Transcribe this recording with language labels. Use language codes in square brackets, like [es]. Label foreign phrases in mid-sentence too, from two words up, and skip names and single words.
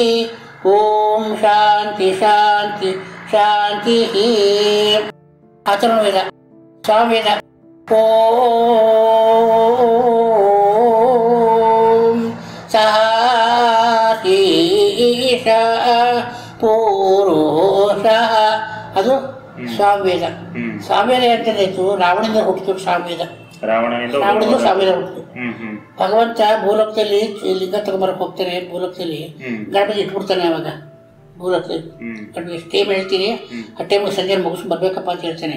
[sa] ಓಂ ಶಾಂತಿ ಶಾಂತಿ ಶಾಂತಿ. ಅಥರ್ವವೇದ. ಸಾಮವೇದ ಓಂ ಸಹೀಶ ಪುರುಷಃ. [kn] ಅದು ಸಾಮವೇದ. ಸಾಮವೇದ ಅಂತಂದಾಯ್ತು, ರಾವಣದಿಂದ ಹುಟ್ಟಿತು ಸಾಮವೇದ. ರಾವಣದಿಂದ ಸಾಮವೇದ ಹುಟ್ಟಿತು. ಭಗವಂತ ಭೂಲೋಕದಲ್ಲಿ ಲಿಂಗ ತಗೊಂಬರಕ್ ಹೋಗ್ತಾನೆ. ಭೂಲೋಕದಲ್ಲಿ ಗಣಪತಿ ಇಟ್ಬಿಡ್ತಾನೆ. ಅವಾಗ ಭೂಲೋಕದಲ್ಲಿ ಗಣಪತಿ ಟೈಮ್ ಹೇಳ್ತೀನಿ, ಆ ಟೈಮ್ಗೆ ಸಂಜೆ ಮುಗಿಸ್ ಬರ್ಬೇಕಪ್ಪ ಅಂತ ಹೇಳ್ತಾನೆ.